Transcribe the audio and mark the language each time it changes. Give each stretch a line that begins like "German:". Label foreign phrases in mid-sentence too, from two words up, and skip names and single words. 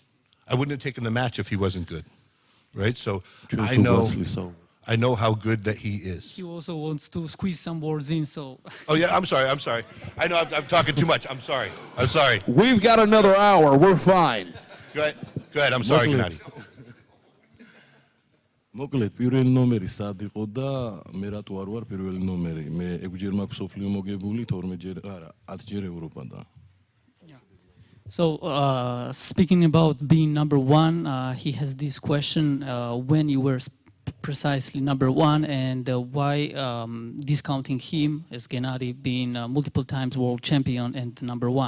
English: I wouldn't have taken the match if he wasn't good, right? So I know how good that he is. He also wants to squeeze some words in, so... Oh, yeah, I'm sorry. I know I'm talking too much. I'm sorry. We've got another hour. We're fine. Go ahead. I'm sorry, Gennady.
Georgian: მოკლედ პირველი ნომერი სად იყო და მე რატო არ ვარ პირველი ნომერი? მე 6 ჯერ მაქვს სოფლიო მოგებული, 12 ჯერ, არა, 10 ჯერ ევროპა.
English: So, speaking about being number one, he has this question, when you were precisely number one, and why discounting him as Gennady being multiple times world champion and number one.